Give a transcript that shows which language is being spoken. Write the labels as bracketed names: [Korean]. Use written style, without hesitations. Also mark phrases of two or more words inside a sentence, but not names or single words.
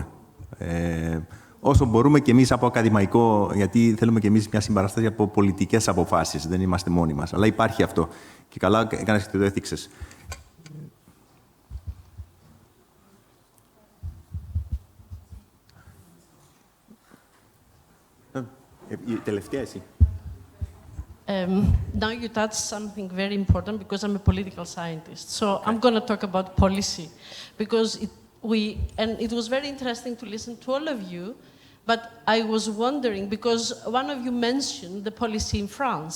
[Greek] Όσο μπορούμε και εμείς από ακαδημαϊκό, γιατί θέλουμε και εμείς μια συμπαράσταση από πολιτικές αποφάσεις, δεν είμαστε μόνοι μας. Αλλά υπάρχει αυτό. Και καλά έκανες και το έθιξες. Η τελευταία εσύ. [English] Now you touched something very important because I'm a political scientist. So I'm going to talk about policy because it was very interesting to listen to all of you, but I was wondering because one of you mentioned the policy in France.